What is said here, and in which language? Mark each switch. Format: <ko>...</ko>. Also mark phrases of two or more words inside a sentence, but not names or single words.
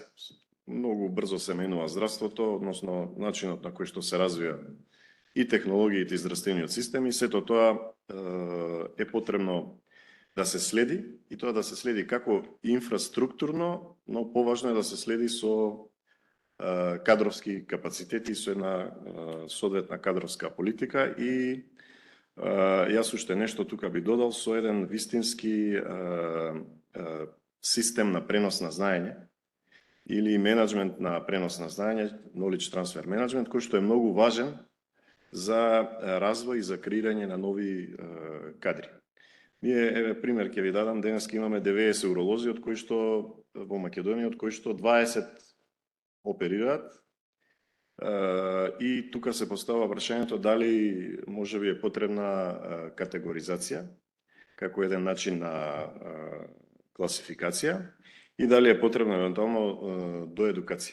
<mk>Многу брзо се менува здравството, односно начинот на кој што се развија и технологиите и здравствениот систем и сето тоа е потребно да се следи и тоа да се следи како инфраструктурно, но поважно е да се следи со кадровски капацитети со една соодветна кадровска политика и јас уште нешто тука би додал со еден вистински систем на пренос на знаење или менеджмент на пренос на знаење,</mk> <en>knowledge transfer management,</en> <mk>кој што е многу важен за развој и за креирање на нови кадри. Ние, еве, пример ќе ви дадам, денеска имаме 90 уролози, од кои што во Македонија, од кои што 20 оперираат, и тука се поставува прашањето дали може би е потребна категоризација, како еден начин на класификација, и дали е потребна евентуално доедукација.</mk>